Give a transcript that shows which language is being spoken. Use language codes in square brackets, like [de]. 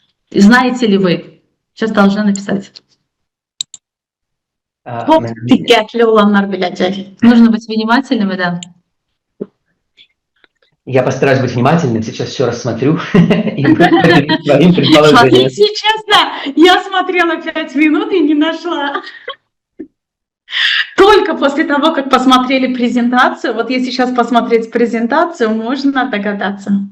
[ru] Знаете ли вы? Сейчас должна написать. [tr] Çok dikkatli olanlar bilecek. [ru] Нужно быть внимательным, да. Я постараюсь быть внимательным, сейчас все рассмотрю. Если честно, я смотрела 5 минут и не нашла. Только после того, как посмотрели презентацию, вот если сейчас посмотреть презентацию, можно догадаться.